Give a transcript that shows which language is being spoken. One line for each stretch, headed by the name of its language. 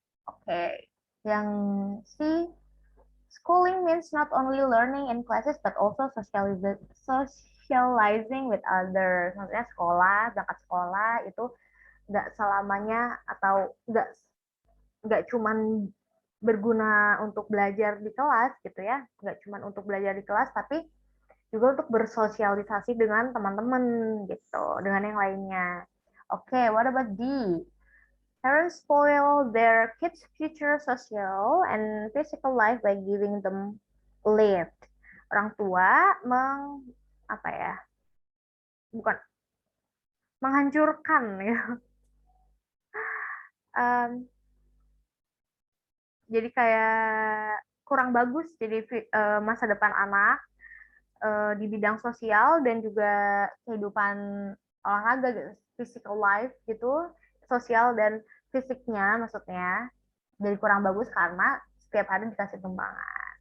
English: Oke, yang C, schooling means not only learning in classes but also socializing with others.
Indonesian: Maksudnya berangkat sekolah itu nggak selamanya atau nggak cuman berguna untuk belajar di kelas gitu ya, nggak cuman untuk belajar di kelas tapi juga untuk bersosialisasi dengan teman-teman gitu, dengan yang lainnya.
English: Oke, what about D? Parents spoil their kids' future social and physical life by giving them lift.
Indonesian: Orang tua apa ya? Bukan menghancurkan ya. Um, jadi kayak kurang bagus jadi masa depan anak di bidang sosial dan juga kehidupan olahraga gitu, physical life gitu, sosial dan fisiknya maksudnya jadi kurang bagus karena setiap hari dikasih tumpangan.